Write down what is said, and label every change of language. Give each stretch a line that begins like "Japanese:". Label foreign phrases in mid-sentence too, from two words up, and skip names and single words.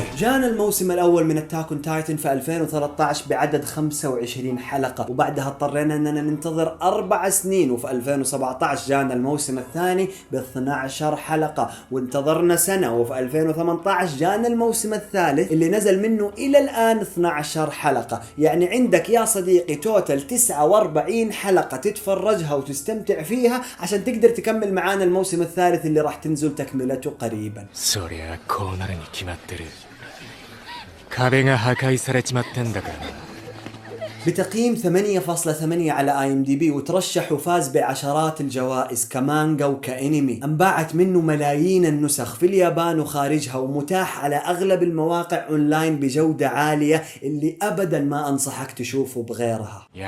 Arabic: جانا الموسم الأول من أتاك أون تايتن في 2013 بعدد 25 حلقة، وبعدها اضطرينا أننا ننتظر 4 سنين، وفي 2017 جانا الموسم الثاني ب 12 حلقة، وانتظرنا سنة، وفي 2018 جانا الموسم الثالث اللي نزل منه إلى الآن 12 حلقة. يعني عندك يا صديقي توتال 49 حلقة تتفرجها وتستمتع فيها عشان تقدر تكمل معانا الموسم الثالث اللي راح تنزل تكملته قريبا.
Japanese: 壁が破壊されちまってんだから。
Arabic: بتقييم 8.8 على IMDb، وترشح وفاز بعشرات الجوائز كمانجا وكأنمي. انباعت منه ملايين النسخ في اليابان وخارجها، ومتاح على أغلب المواقع أونلاين بجودة عالية اللي أبدا ما أنصحك تشوفه بغيرها.